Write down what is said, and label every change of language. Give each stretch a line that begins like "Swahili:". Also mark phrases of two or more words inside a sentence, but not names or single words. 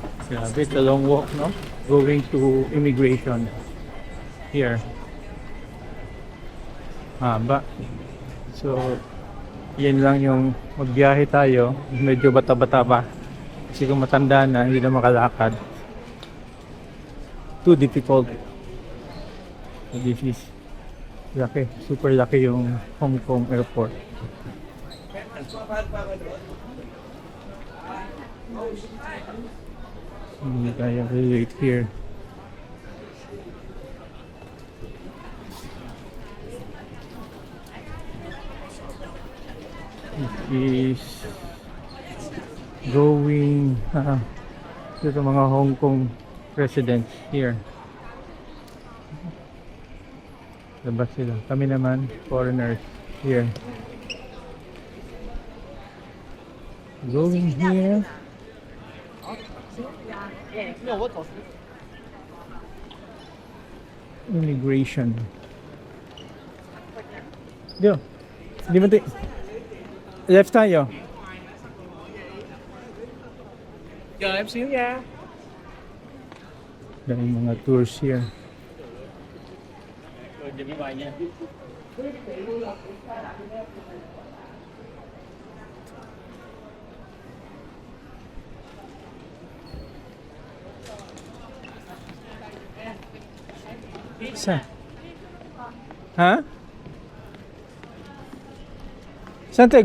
Filipino: Grabe,
English: it's a long walk, no? Going to immigration here.
Filipino: Haba. So, yan lang yung magbiyahe tayo. Medyo bata-bata pa. Kasi kung matanda na, hindi na makalakad.
English: Too difficult. So this is laki.
Filipino: Super laki yung Hong Kong airport. Hindi kaya
English: wait here. It is going to
Filipino: mga
English: Hong Kong residents here.
Filipino: Labas sila. Kami naman,
English: foreigners here. Going here. Immigration.
Filipino: Yo. Di ba left tayo?
Vietnamese: Giờ em xíu nha.
Filipino: Daming mga
English: tours here.
Vietnamese: Rồi dừng bài nha.
Filipino: Saan? Ha? Saan tayo?